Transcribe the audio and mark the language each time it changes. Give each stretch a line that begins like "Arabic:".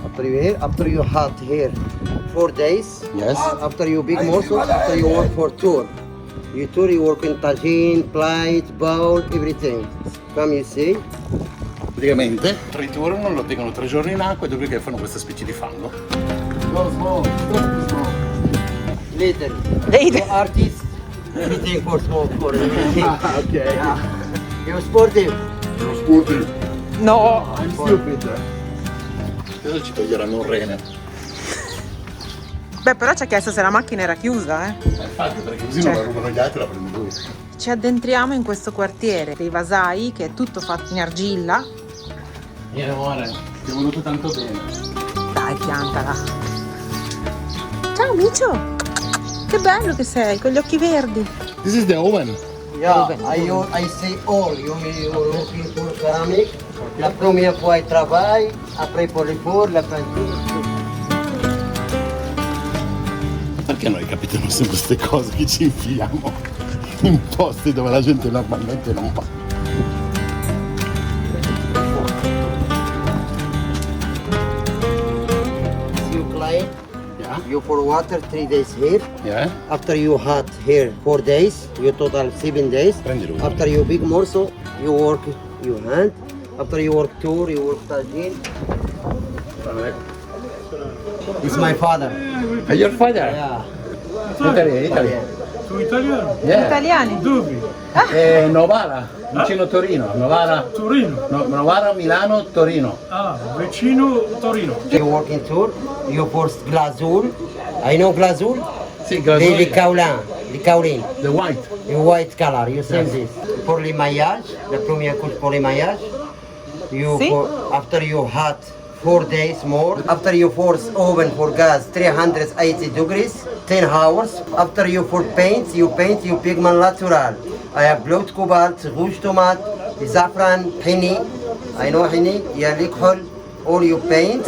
English: After you here, after you hot here, 4 days. Yes. After you big morsel, after you work for tour. You tour, you work in tagine, plate, bowl, everything. Come you see.
Italian: Praticamente triturano, lo tengono 3 giorni in acqua e dopodiché fanno questa specie di fango.
English: Later. Later. You artist, everything for smoke, for everything. Ok. You sportive. No!
Italian: Adesso ci toglieranno un rene. Beh, però ci ha chiesto se la macchina era chiusa, Infatti, perché così non la rubano gli altri, la prende lui. Ci addentriamo in questo quartiere dei vasai, che è tutto fatto in argilla. Vieni amore, ti è venuto tanto bene. Dai, piantala. Ciao Micio! Che bello che sei, con gli occhi verdi.
English: This is the oven. Yeah, I say all. You looking for ceramic.
French: La première fois il travaille, après pour le four, la peinture.
Italian: Perché noi capitano sempre queste cose che ci infiliamo in posti dove la gente normalmente non va?
English: You clean. Yeah. You pour water 3 days here. Yeah. After you hot here 4 days. You total 7 days.
Italian: Prendi lui.
English: After you big morsel, you work your hand. After you work tour, you work tagine. It's my father. Are your father? Yeah. Italy.
Italian: Tu italiano?
English: Yeah.
Italian: Italiani? Dove? Novara, vicino Torino. Novara. Torino. Novara, Milano, Torino. Ah, vicino Torino.
English: You work in tour. You pour glazur. I know glazur.
Italian: Sì,
English: The kaolin. The white. In white color, you see this.
French: Pour le maillage, la première couche pour le maillage.
English: You See? after you hot 4 days more. After you force oven for gas 380 degrees, 10 hours. After you for paint you pigment natural. I have blood cobalt, rouge tomate, saffron, henny. I know henny, yeah, liquid, all you paint.